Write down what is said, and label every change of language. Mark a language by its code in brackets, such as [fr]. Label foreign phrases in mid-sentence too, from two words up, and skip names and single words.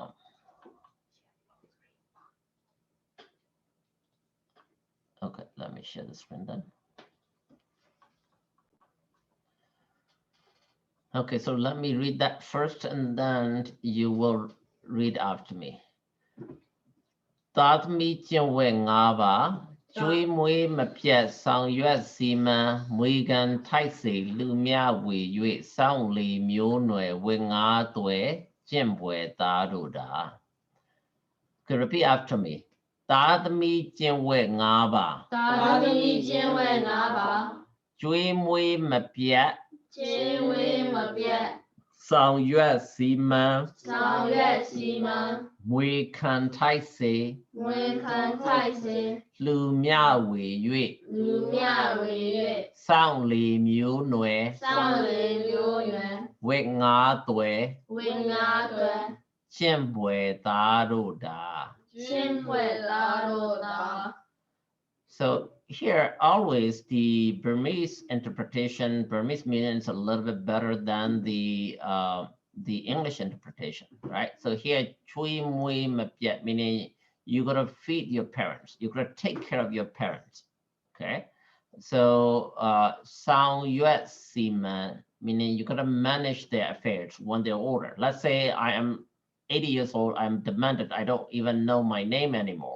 [en] Okay, let me share the screen then. Okay, so let me read that first, and then you will read after me. [my] သားသမီးကျင့်ဝတ်၅ပါးကျွေးမွေးမပြတ်ဆောင်ရွက်စီမံမွေခံထိုက်စေလူမြဝေ၍စောင့်လေမျိုးနွယ်ဝတ်ငါးသွဲကျင့်ပွဲသားတို့တာ [en] Repeat after me. [my] သားသမီးကျင့်ဝတ်5ပါး သားသမီးကျင့်ဝတ်5ပါး ကျွေးမွေးမပြတ် ကျွေးမွေးမပြတ် ဆောင်ရွက်စီမံ ဆောင်ရွက်စီမံ မွေခံထိုက်စေ မွေခံထိုက်စေ လှူမျှဝေ လူမြဝေ ၍စောင့်လီမျိုးနွယ် စောင့်လေမျိုးရွယ် ဝတ်5သွယ် ဝိငါတွေ ကျင့်ပွယ်သားတို့သာ ရှင်းဖွဲ့သားတို့သာ [en] So here always the Burmese interpretation, Burmese meaning is a little bit better than the English interpretation, right? So here [my] ကျွေးမွေးမပြတ်, [en] meaning you gotta feed your parents, you gotta take care of your parents, okay? So [my] ဆောင်ရွက်စီမံ, [en] meaning you gotta manage their affairs when they're older. Let's say I am 80 years old, I'm demented, I don't even know my name anymore.